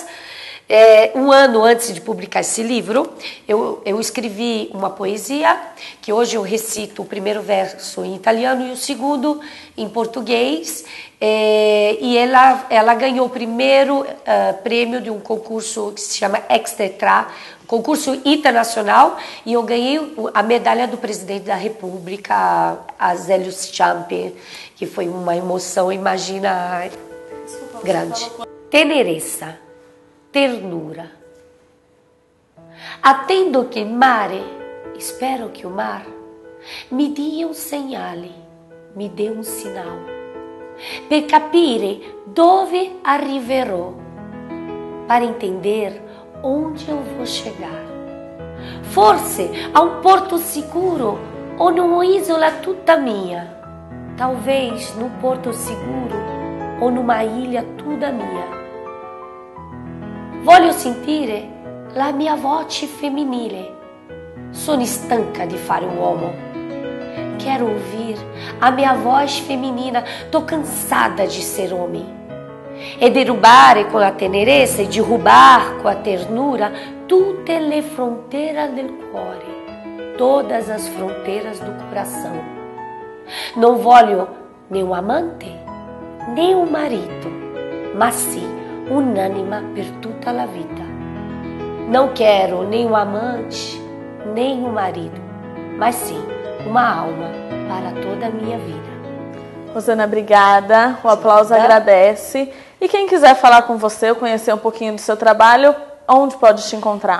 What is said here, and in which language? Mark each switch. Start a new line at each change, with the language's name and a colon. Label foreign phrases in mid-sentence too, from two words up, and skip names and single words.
Portuguese: Um ano antes de publicar esse livro, eu escrevi uma poesia, que hoje eu recito o primeiro verso em italiano e o segundo em português, e ela ganhou o primeiro prêmio de um concurso que se chama Extetra, concurso internacional, e eu ganhei a medalha do presidente da República, Azeglio Ciampi, que foi uma emoção, imagina, grande.
Italian: Tenerezza, ternura. Attendo che il mare, spero che
Portuguese: o mar,
Italian: mi dia un segnale,
Portuguese: mi dê un sinal,
Italian: per capire dove arriverò,
Portuguese: para entender onde eu vou chegar.
Italian: Forse
Portuguese: a um
Italian: porto sicuro
Portuguese: ou numa
Italian: isola tutta mia,
Portuguese: talvez num porto seguro ou numa ilha
Italian: tutta mia. Voglio sentire la mia voce femminile. Sono stanca di fare uomo.
Portuguese: Quero ouvir a minha voz feminina. Tô cansada de ser homem.
Italian: E derrubare con la tenerezza,
Portuguese: e derrubar com a ternura
Italian: tutte le fronteiras del cuore,
Portuguese: todas as fronteiras do coração. Não voglio nem um amante, nem um marido, mas sim unânima
Italian: per tutta la vita.
Portuguese: Não quero nem um amante, nem um marido, mas sim uma alma para toda a minha vida. Rosana, obrigada. O aplauso agradece. E quem quiser falar com você, conhecer um pouquinho do seu trabalho, onde pode te encontrar?